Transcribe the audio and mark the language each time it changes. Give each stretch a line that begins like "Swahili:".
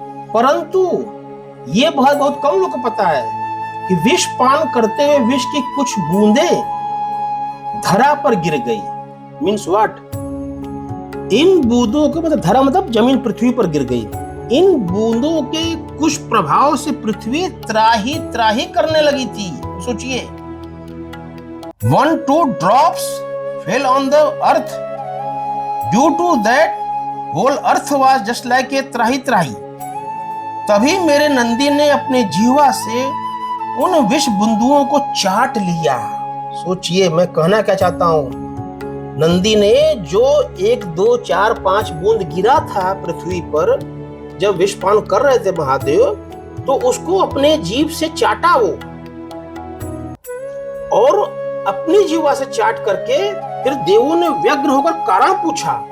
Hindi: परंतु ये बहुत कम लोग को पता है कि विष पान करते हुए विष की कुछ बूंदे धरा पर गिर गई।
English: Means what?
Hindi: इन बूंदों के मतलब धरा मतलब जमीन, पृथ्वी पर गिर गई। इन बूंदों के कुछ प्रभाव से पृथ्वी त्राही त्राही करने लगी थी। सोचिए,
English: 1-2 drops fell on the earth. Due to that, whole earth was just like a
Hindi: त्राही त्राही। तभी मेरे नंदी ने अपने जीवा से उन विष बिंदुओं को चाट लिया। सोचिए मैं कहना क्या चाहता हूं। नंदी ने जो 1, 2, 4, 5 बूंद गिरा था पृथ्वी पर जब विषपान कर रहे थे महादेव, तो उसको अपने जीभ से चाटा वो, और अपनी जीवा से चाट करके फिर देवों ने व्यग्र होकर कारण पूछा।